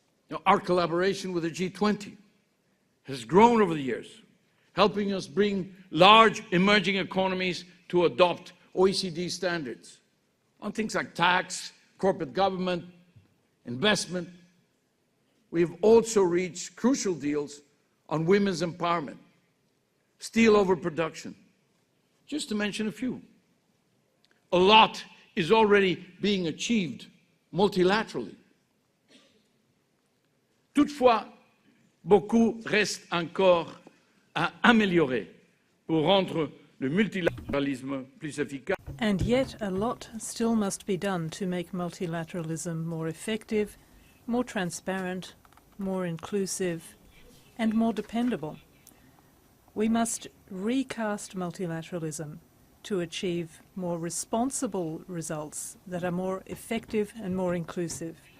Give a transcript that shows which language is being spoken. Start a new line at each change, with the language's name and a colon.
English: Now, our collaboration with the G20 has grown over the years, helping us bring large emerging economies to adopt OECD standards on things like tax, corporate government, investment. We have also reached crucial deals on women's empowerment, steel overproduction, just to mention a few. A lot is already being achieved multilaterally.
French: Toutefois, beaucoup reste encore à améliorer pour rendre le multilatéralisme plus efficace.
English: And yet a lot still must be done to make multilateralism more effective, more transparent, more inclusive, and more dependable. We must recast multilateralism to achieve more responsible results that are more effective and more inclusive.